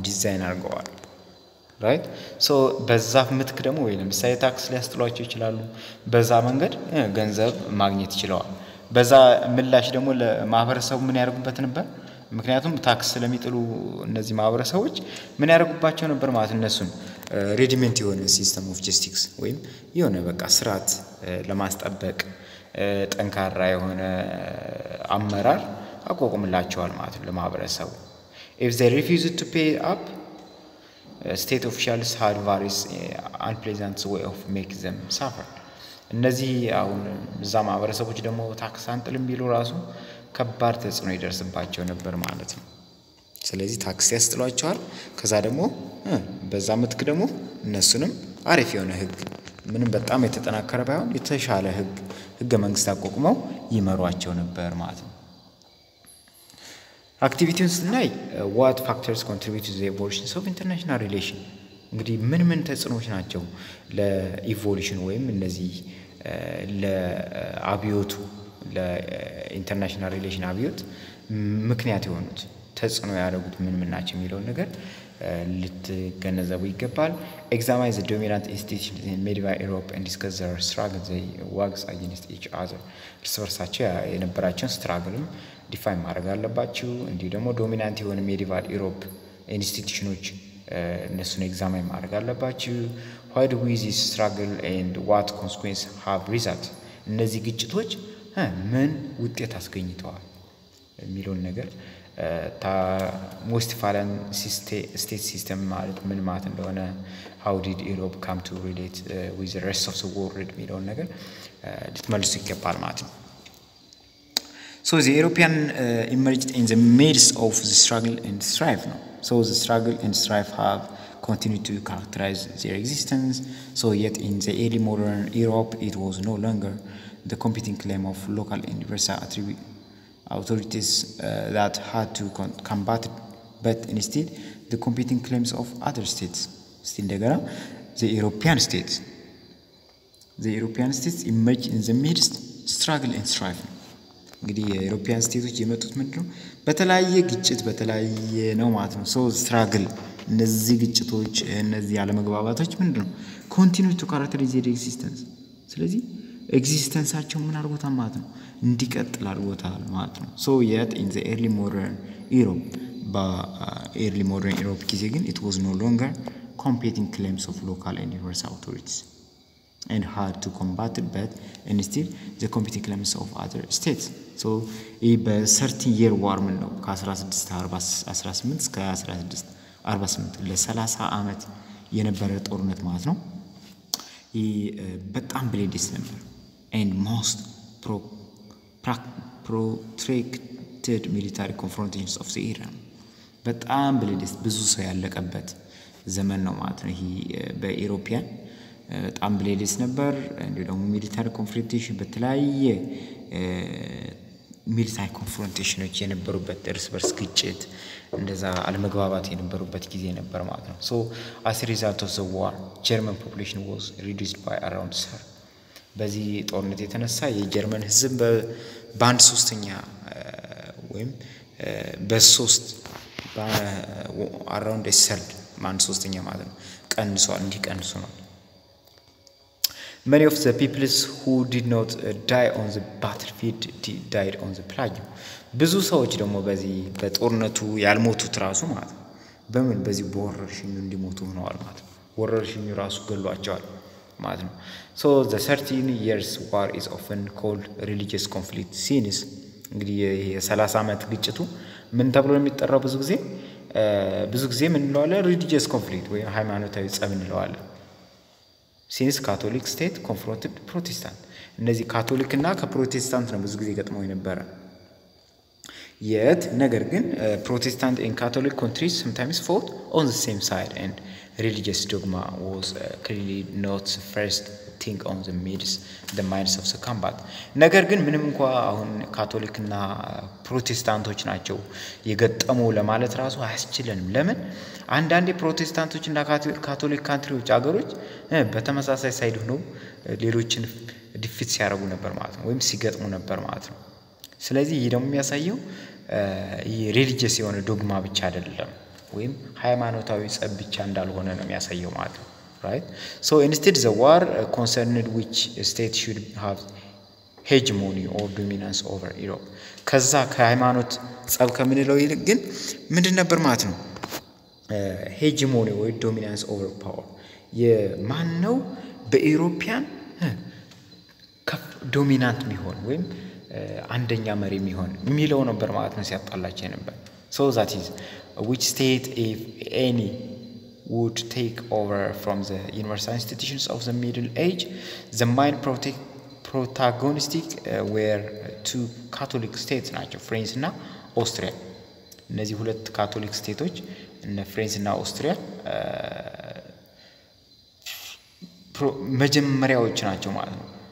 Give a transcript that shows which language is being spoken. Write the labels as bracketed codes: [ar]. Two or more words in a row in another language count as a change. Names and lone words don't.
[am] ዲዛይን አድርገዋል right። so በዛ ምትክ ደግሞ ወይ ለምሳሌ ታክስ ሊያስጥሏቸው ይችላሉ በዛ መንገድ ገንዘብ ማግኘት ይችላል። በዛ ምላሽ ደግሞ ለማህበረሰቡ ምን ያደርጉበት ነበር ምክንያቱም ታክስ ስለሚጥሉ እነዚህ ማህበረሰቦች ምን ያደርጉባቸው ነበር ማለት እነሱን ሬጂመንት የሆነ [en] system of justice [am] ወይም የሆነ በቃ ስርዓት ለማስጠበቅ ጠንካራ የሆነ አመራር አቋቁምላቸዋል ማለት ነው ለማህበረሰቡ። [en] if they refused to pay up state officials had various unpleasant way of make them suffer። [am] እነዚህ አሁን እዛ ማህበረሰቦች ደግሞ ታክስ አንጥልም ቢሉ ራሱ ከባድ ተጽዕኖ ይደርስባቸው ነበር ማለት ነው። ስለዚህ ታክስ ያስጥሏቸዋል ከዛ ደግሞ በዛ ምትክ ደግሞ እነሱንም አሪፍ የሆነ ህግ ምንም በጣም የተጠናከረ ባይሆን የተሻለ ህገ መንግስት አቋቁመው ይመሯቸው ነበር ማለት ነው። አክቲቪቲውን ስናይ [en] what factors contribute to the evolution of international relation [am] እንግዲህ ምን ተጽዕኖች ናቸው ለኢቮሉሽን ወይም እነዚህ ለአብዮቱ ለኢንተርናሽናል ሪሌሽን አብዮት ምክንያት የሆኑት ተጽዕኖ ያደረጉት ምን ናቸው የሚለው ነገር ልትገነዘቡ ይገባል [en] examine the dominant institutions in medieval Europe and discuss their struggle they works against each other [am] እርሳቸው የነበራቸውን ስትራግልም ዲፋይን ማድረግ አለባችሁ እንዲሁ ደግሞ ዶሚናንት የሆነ [en] medieval Europe [am] ኢንስቲትዩሽኖች እነሱን ኤግዛማይን ማድረግ አለባችሁ [en] why do we this struggle and what consequences have result [am] እነዚህ ግጭቶች ምን ውጤት አስገኝተዋል የሚለውን ነገር [en] most fallen state system [am] ማለት ምን ማለት እንደሆነ [en] how did Europe come to relate with the rest of the world [am] የሚለውን ነገር ልትመልሱ ይገባል ማለት ነው [en] So the European emerged in the midst of the struggle and strife. No? So the struggle and strife have continued to characterize their existence. So yet in the early modern Europe, it was no longer the competing claim of local and universal authorities that had to combat it, but instead the competing claims of other states. Still the European states emerged in the midst struggle and strife. [am] እንግዲህ የዩሮፒያን ስቴቶች የመጡት ምንድነው በተለያየ ግጭት በተለያየ ነው ማለት ነው [en] so struggle [am] እነዚህ ግጭቶች እነዚህ አለመግባባቶች ምንድነው [en] continue to characterize the existence [am] ስለዚህ ኤግዚስተንሳቸው ምን አድርጎታል ማለት ነው እንዲቀጥል አድርጎታል ማለት ነው [en] so yet in the early modern Europe [am] ጊዜ ግን [en] it was no longer competing claims of local and universal authorities and hard to combat it but instead the competing claims of other states so a 30-year war [am] ነው ከ1648 እስከ 1648 ለ30 አመት የነበረ ጦርነት ማለት ነው በጣም ብሌድስ ነበር [en] and most protracted military confrontations of the era [am] በጣም ብሌድስ ብዙ ሰው ያለቀበት ዘመን ነው ማለት ነው ይሄ በኢሮፒያን በጣም ብሌድስ ነበር እንዴ ደግሞ [en] military confrontation [am] በተለያየ [en] military confrontations [am] የነበሩበት እርስ በርስ ግጭት እንደዛ አለመግባባት የነበሩበት ጊዜ ነበር ማለት ነው [en] so as a result of the war German population was reduced by around 3 [am] በዚህ ጦርነት የተነሳ የጀርመን ህዝብ በአንድ ሶስተኛ ወይም በ3 [en] around a third [am] በአንድ ሶስተኛ ማለት ነው ቀንሷል እንዲቀንሱ ነው [en] Many of the peoples who did not die on the battlefield died on the plague. [am] ብዙ ሰዎች ደግሞ በዚህ በጦርነቱ ያልሞቱት ራሱ ማለት ነው በምን በዚህ በወረርሽኙ እንዲሞቱ ሆነዋል ማለት ነው ወረርሽኙ ራሱ ገሏቸዋል ማለት ነው [en] So the 13 years war is often called religious conflict since [am] እንግዲህ የ30 አመት ግጭቱ ምን ተብሎ የሚጠራው ብዙ ጊዜ ምን እንለዋለን [en] religious conflict [am] ወይ ሃይማኖታዊ ጸብ እንለዋለን [en] since Catholic state confronted Protestant [am] እነዚህ ካቶሊክ እና ከፕሮቴስታንት ነው ብዙ ጊዜ ገጥመው የነበረ [en] yet [am] ነገር ግን [en] Protestant and Catholic countries sometimes fought on the same side and religious dogma was clearly not the first thing on the minds of the combat [am] ነገር ግን ምንም እንኳን አሁን ካቶሊክ እና ፕሮቴስታንቶች ናቸው የገጠሙ ለማለት ራሱ አያስችልንም ለምን አንዳንዴ ፕሮቴስታንቶች እና [en] Catholic countries [am] አገሮች በተመሳሳይ ሳይድ ሆነው ሌሎችን ዲፊት ሲያረጉ ነበር ማለት ነው ወይም ሲገጥሙ ነበር ማለት ነው ስለዚህ ይሄ ደግሞ የሚያሳየው ሪሊጂየስ የሆነ ዶግማ ብቻ አይደለም ወይም ሃይማኖታዊ ጸብ ብቻ እንዳልሆነ ነው የሚያሳየው ማለት ነው [en] right so instead the war concerned which state should have hegemony or dominance over Europe [am] ከዛ ከሃይማኖት ጸብ ከምንለው ይልቅ ግን ምንድን ነበር ማለት ነው [en] hegemony or dominance over power [am] የማን ነው በኢሮፒያን ዶሚናንት የሚሆን ወይም አንደኛ መሪ የሚሆን የሚለው ነበር ማለት ነው ሲያጣላቸው ነበር so [en] that is which state if any would take over from the universal institutions of the Middle Age the main protagonistic were two Catholic states [am] ናቸው ፍራንስ እና ኦስትሪያ እነዚህ ሁለት ካቶሊክ ስቴቶች እነ ፍራንስ እና ኦስትሪያ መጀመሪያዎች ናቸው ማለት ነው